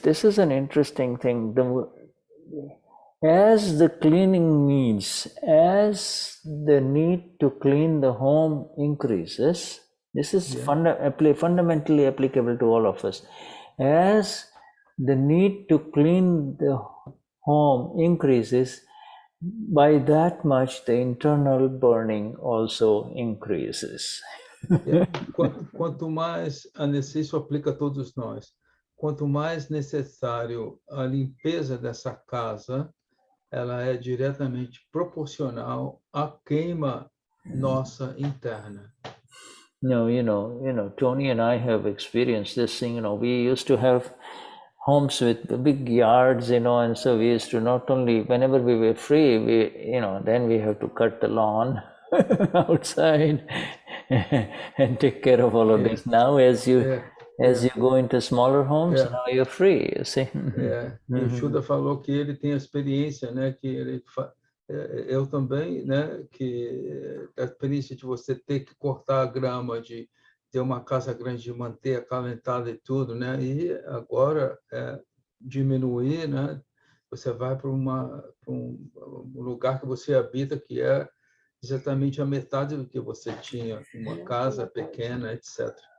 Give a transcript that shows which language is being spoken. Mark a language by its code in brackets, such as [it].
[en] This is an interesting thing. As the cleaning needs, as the need to clean the home increases, this is fundamentally applicable to all of us. As the need to clean the home increases, by that much the internal burning also increases. [pt] Quanto mais isso aplica a todos nós. Quanto mais necessário a limpeza dessa casa, ela é diretamente proporcional à queima nossa interna. [en] No, Tony and I have experienced this thing. We used to have homes with big yards, and so we used to not only, whenever we were free, then we have to cut the lawn outside and take care of all of this. Now, as you go into smaller homes, now you're free, you see. [pt] E o Shuddha falou que ele tem a experiência, né, que eu também, né, que a experiência de você ter que cortar a grama, de ter uma casa grande, de manter acalentada e tudo, né, e agora diminuir, né, você vai para um lugar que você habita que é exatamente a metade do que você tinha, uma casa pequena, etc.